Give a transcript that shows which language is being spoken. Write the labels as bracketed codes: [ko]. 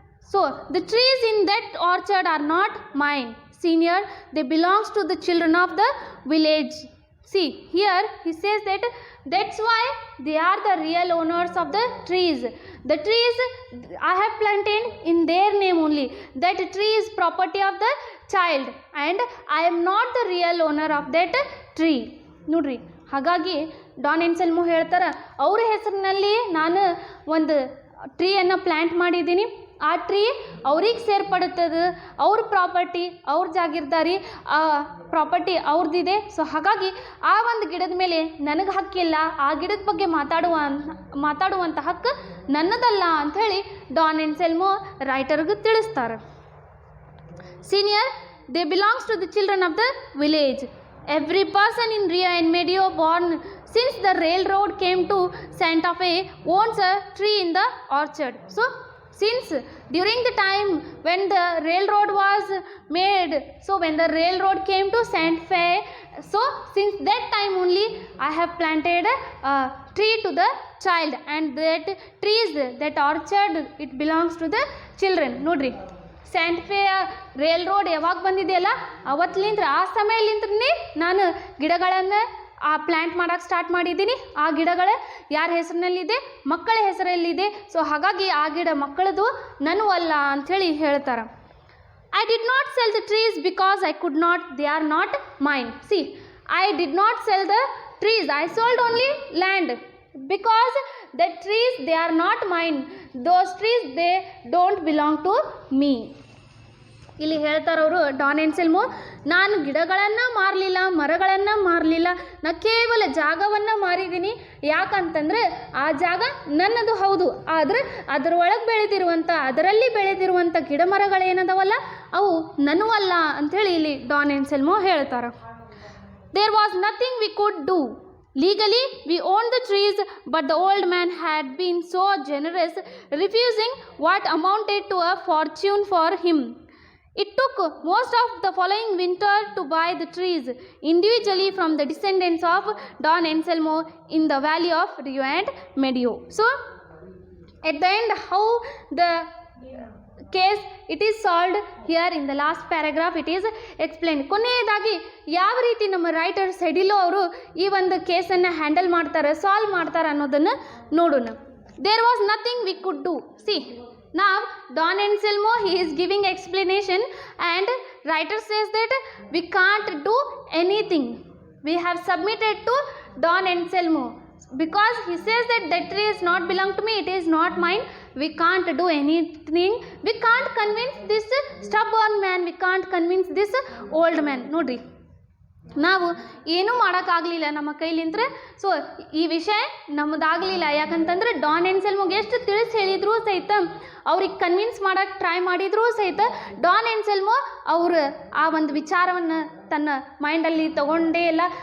[en] So the trees in that orchard are not mine, senior, they belongs to the children of the village. See, here he says that That's why they are the real owners of the trees. The trees I have planted in their name only. That tree is property of the child and I am not the real owner of that tree. [kn] ನೋಡ್ರಿ, ಹಾಗಾಗಿ Don ಎನ್ಸೆಲ್ಮೋ ಹೇಳ್ತಾರೆ, ಅವ್ರ ಹೆಸರಿನಲ್ಲಿ ನಾನು ಒಂದು ಟ್ರೀಯನ್ನು plant ಮಾಡಿದ್ದೀನಿ, ಆ tree ಅವ್ರಿಗೆ ಸೇರ್ಪಡುತ್ತದೆ, ಅವ್ರ ಪ್ರಾಪರ್ಟಿ, ಅವ್ರ ಜಾಗಿರ್ದಾರಿ, ಆ ಪ್ರಾಪರ್ಟಿ ಅವ್ರದ್ದಿದೆ. ಸೊ ಹಾಗಾಗಿ ಆ ಒಂದು ಗಿಡದ ಮೇಲೆ ನನಗೆ ಹಕ್ಕಿಲ್ಲ, ಆ ಗಿಡದ ಬಗ್ಗೆ ಮಾತಾಡುವಂಥ ಹಕ್ಕು ನನ್ನದಲ್ಲ ಅಂಥೇಳಿ ಡಾನ್ ಎನ್ಸೆಲ್ಮೋ ರೈಟರ್ಗೆ ತಿಳಿಸ್ತಾರೆ. [en] Senior, they belongs to the children of the village. Every person in Rio and Medio born since the railroad came to Santa Fe owns a tree in the orchard. So since during the time when the railroad was made, so when the railroad came to Santa Fe, so since that time only I have planted a tree to the child, and that trees, that orchard, it belongs to the children. [kn] ನೋಡ್ರಿ, ಸ್ಯಾಂಟ್ಫೆಯ rail road ಯಾವಾಗ ಬಂದಿದೆಯಲ್ಲ ಅವತ್ತಲಿಂತ್ರ, ಆ ಸಮಯಲಿಂತ್ರನೇ ನಾನು ಗಿಡಗಳನ್ನು plant ಮಾಡೋಕ್ಕೆ start ಮಾಡಿದ್ದೀನಿ. ಆ ಗಿಡಗಳು ಯಾರ ಹೆಸರಿನಲ್ಲಿದೆ? ಮಕ್ಕಳ ಹೆಸರಲ್ಲಿದೆ. ಸೊ ಹಾಗಾಗಿ ಆ ಗಿಡ ಮಕ್ಕಳದು, ನನಗೂ ಅಲ್ಲ ಅಂಥೇಳಿ ಹೇಳ್ತಾರೆ. [en] I did not sell the trees because I could not, they are not mine. See, I did not sell the trees, I sold only land, because the trees, they are not mine. Those trees, they don't belong to me. [kn] ಇಲ್ಲಿ ಹೇಳ್ತಾರವರು Don ಎನ್ಸೆಲ್ಮೋ, ನಾನು ಗಿಡಗಳನ್ನು ಮಾರಲಿಲ್ಲ, ಮರಗಳನ್ನು ಮಾರಲಿಲ್ಲ, ನಾನು ಕೇವಲ ಜಾಗವನ್ನು ಮಾರಿದ್ದೀನಿ. ಯಾಕಂತಂದರೆ ಆ ಜಾಗ ನನ್ನದು ಹೌದು, ಆದರೆ ಅದರೊಳಗೆ ಬೆಳೆದಿರುವಂಥ, ಅದರಲ್ಲಿ ಬೆಳೆದಿರುವಂಥ ಗಿಡ ಮರಗಳೇನದವಲ್ಲ ಅವು ನನ್ನೂ ಅಲ್ಲ ಅಂಥೇಳಿ ಇಲ್ಲಿ ಡಾನ್ ಎನ್ಸೆಲ್ಮೋ ಹೇಳ್ತಾರೆ. [en] There was nothing we could do. Legally, we owned the trees, but the old man had been so generous, refusing what amounted to a fortune for him. It took most of the following winter to buy the trees individually from the descendants of Don Anselmo in the valley of Rio and Medio. So, at the end, how the case it is solved here in the last paragraph it is explained. [kn] ಕೊನೆಯದಾಗಿ ಯಾವ ರೀತಿ ನಮ್ಮ writer ಸೆಡಿಲೋ ಅವರು ಈ ಒಂದು ಕೇಸನ್ನು handle ಮಾಡ್ತಾರೆ, solve ಮಾಡ್ತಾರೆ ಅನ್ನೋದನ್ನು ನೋಡೋಣ. [en] There was nothing we could do. See, now Don Anselmo, he is giving explanation and writer says that we can't do anything. We have submitted to Don Anselmo because he says that that tree is not belong to me, it is not mine. We can't do anything. We can't convince this stubborn man. We can't convince this old man. [kn] ನೋಡ್ರಿ, ನಾವು ಏನೂ ಮಾಡೋಕ್ಕಾಗಲಿಲ್ಲ ನಮ್ಮ ಕೈಲಿಂದ್ರೆ. So ಈ ವಿಷಯ ನಮ್ಮದಾಗಲಿಲ್ಲ. ಯಾಕಂತಂದ್ರೆ Don ಎನ್ಸೆಲ್ಮೋಗೆ ಎಷ್ಟು ತಿಳಿಸಿ ಹೇಳಿದರೂ ಸಹಿತ, ಅವ್ರಿಗೆ ಕನ್ವಿನ್ಸ್ ಮಾಡೋಕ್ಕೆ ಟ್ರೈ ಮಾಡಿದರೂ ಸಹಿತ ಡಾನ್ ಎನ್ಸೆಲ್ಮೋ ಅವರು ಆ ಒಂದು ವಿಚಾರವನ್ನು ತನ್ನ ಮೈಂಡಲ್ಲಿ ತಗೊಂಡೇ ಇಲ್ಲ.